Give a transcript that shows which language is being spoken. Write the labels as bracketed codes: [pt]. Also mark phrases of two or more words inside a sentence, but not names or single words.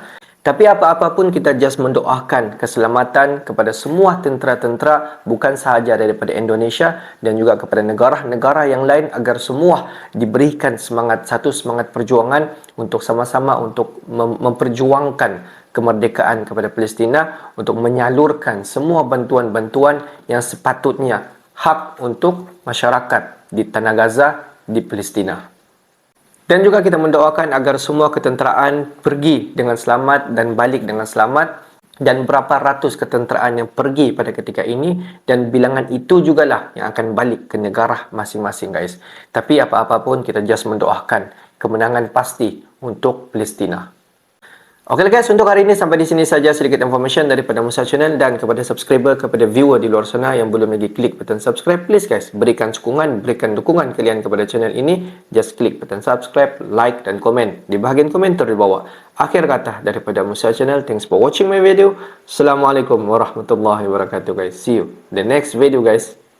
[ms] Tapi apa-apa pun kita just mendoakan keselamatan kepada semua tentera-tentera, bukan sahaja daripada Indonesia dan juga kepada negara-negara yang lain, agar semua diberikan satu semangat perjuangan untuk sama-sama untuk memperjuangkan kemerdekaan kepada Palestina, untuk menyalurkan semua bantuan-bantuan yang sepatutnya hak untuk masyarakat di Tanah Gaza, di Palestina. Dan juga kita mendoakan agar semua ketenteraan pergi dengan selamat dan balik dengan selamat, dan berapa ratus ketenteraan yang pergi pada ketika ini, dan bilangan itu jugalah yang akan balik ke negara masing-masing, guys. Tapi apa-apa pun kita just mendoakan kemenangan pasti untuk Palestina. Oke guys, untuk hari ini sampai di sini saja sedikit information daripada Musa Channel, dan kepada subscriber, kepada viewer di luar sana yang belum lagi klik button subscribe, [en] please guys, [ms] berikan sokongan, berikan dukungan kalian kepada channel ini. Just klik button subscribe, like dan komen di bahagian komentar di bawah. Akhir kata daripada Musa Channel, [en] thanks for watching my video. [ar] Assalamualaikum warahmatullahi wabarakatuh guys. [en] See you the next video guys.